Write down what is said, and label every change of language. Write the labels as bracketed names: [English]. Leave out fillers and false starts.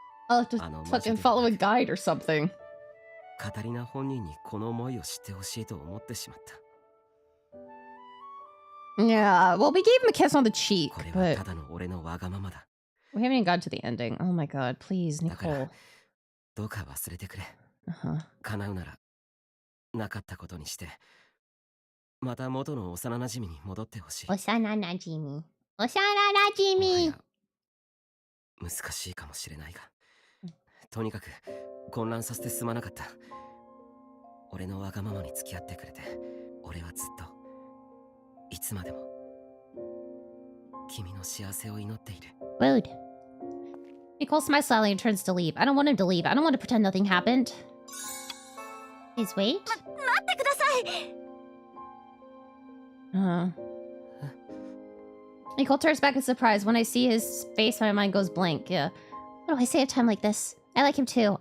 [English] I'll have to fucking follow a guide or something. [Japanese] カタリナ本人にこの思いを知ってほしいと思ってしまった。 [English] Yeah, well, we gave him a kiss on the cheek, [Japanese] これは [English] but [Japanese] ただの俺のわがままだ。 [English] we haven't even got to the ending. Oh my god, please, [Japanese] だから [English] Nicole. [Japanese] どうか忘れてくれ。叶うならなかったことにして、また元の幼馴染に戻ってほしい。幼馴染。幼馴染。難しいかもしれないが、とにかく混乱させてすまなかった。俺のわがままに付き合ってくれて、俺はずっといつまでも君の幸せを祈っている。 [English] Rude. Nicole smiles slightly and turns to leave. I don't want him to leave. I don't want to pretend nothing happened. Please wait. [Japanese] 待ってください。 [English] Nicole turns back in surprise. When I see his face, my mind goes blank. Yeah. What do I say at a time like this? I like him too.